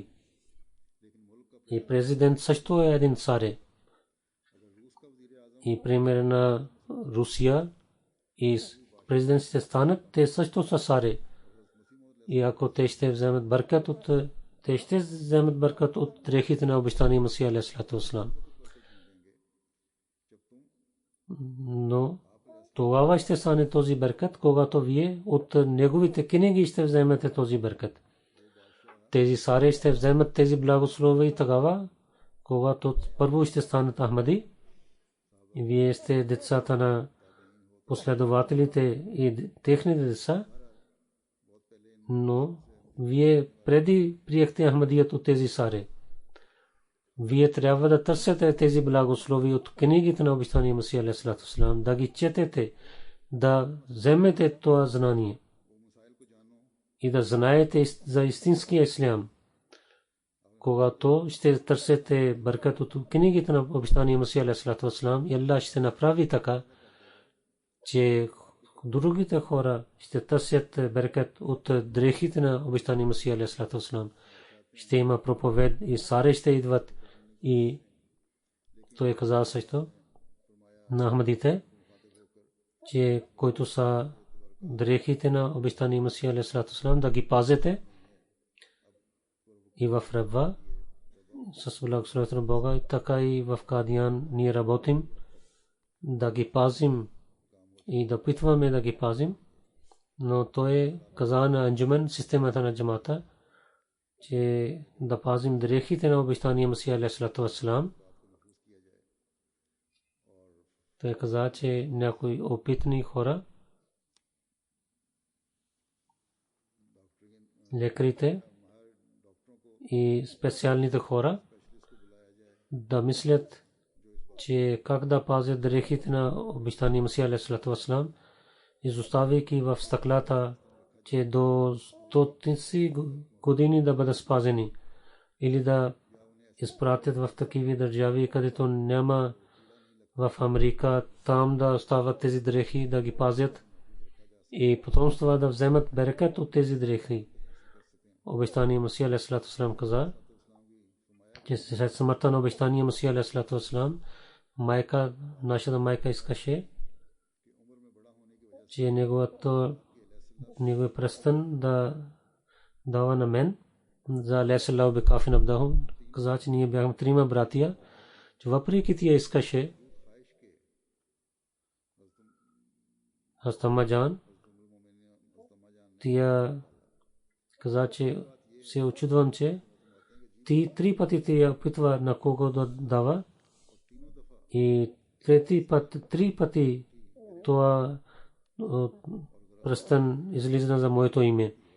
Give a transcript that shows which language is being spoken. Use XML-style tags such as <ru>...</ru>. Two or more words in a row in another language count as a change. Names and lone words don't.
<bg>И президент също е един царе. И пример на Русия и президент ще станат, те също са царе. И ако те ще вземат беркат от дрехите на обещания Масия</bg> <ar>عليه السلام.</ar> <bg>Но тогава ще стане този беркат, когато вие от неговите книги ще вземете този беркат. Тези саре ще вземат тези благослови и тогава, когато първо ще станат Ахмади, и вие сте децата на последователите и техните деца, но вие преди приехте Ахмадият от тези саре. Вие трябва да търсите тези благослови от книгите на обещания Масия</bg> <ar>عليه السلام,</ar> <bg>да ги четете, да вземете това знание и да знаете за истинския ислям. Когато ще търсите бъркат от книгите на обещания Масия</bg> <ar>عليه السلام,</ar> <bg>и Аллах ще направи така, че другите хора ще търсят бъркат от дрехите на обещания Масия</bg> <ar>عليه السلام.</ar> <bg>Ще има проповед и саре ще идват. И той каза също на Ахмадите, че които са дрехите на обещания Масия</bg> <ar>عليه السلام,</ar> <bg>да ги пазете. И в Рабва с благословението на Бога, така и в Кадиян ние работим да ги пазим и да опитваме да ги пазим. Но той каза на Анджумен, системата на джамата, че да пазим дрехите на обещания Масия алейхи салам. Той каза, че някои опитни хора, лекарите и специалните хора, да мислят, че как да пазят дрехите на обещания Масия</bg> <ar>عليه السلام,</ar> <bg>изоставяйки в стъклата, че до 100 години да бъдат спазени, или да изпратят в такива държави, където няма, в Америка, там да остават тези дрехи, да ги пазят и потом това да вземат берекат от тези дрехи. Обещания Масия</bg> <ar>عليه السلام</ar> <bg>каза, че след смъртта на обещания Масия алейхи салам, нашата майка искаше, че неговия пръстен да дава на мен за</bg> <ar>أليس الله بكاف عبده.</ar> <bg>Каза, че ние бяхме трима братия, че въпреки тия искаше Хастама Джан, тия каза, че се очудвам, че ти 3 пъти тия опитва на кого да дава и 3 пъти това пръстен излиза за моето име.</bg>